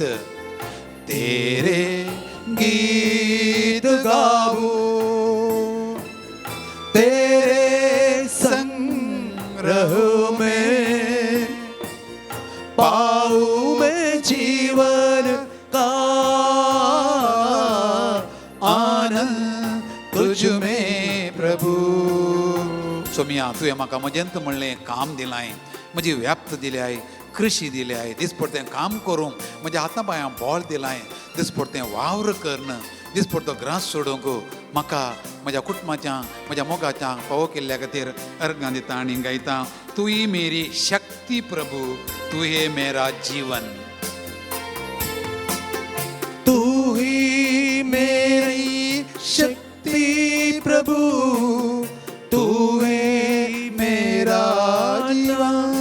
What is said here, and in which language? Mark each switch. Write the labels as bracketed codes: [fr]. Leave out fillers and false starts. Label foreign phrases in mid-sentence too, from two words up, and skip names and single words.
[hi] तेरे गीत गाऊं तेरे संग रहूं मैं, पाऊं मैं जीवन का आनंद तुझ में प्रभु। [kok] सोमिया तुवें म्हाका मजेंत म्हणलें काम दिलाय, म्हजी व्याप्त दिल्याय, कृषी दिल्याय, दिसपडतें काम करूंक म्हज्या हातां पांयां बळ दिलाय, दिसपडतें वावर करण, दिसपडतो ग्रास सोडूंक म्हाका म्हज्या कुटुंबाच्या, म्हज्या मोगाच्या फावो केल्ल्या खातीर अर्गां दिता आनी गायता। [hi] तू ही मेरी शक्ती प्रभु, तू हे मेरा जीवन। तू ही मेरी शक्ति प्रभु, तू है मेरा जीवन,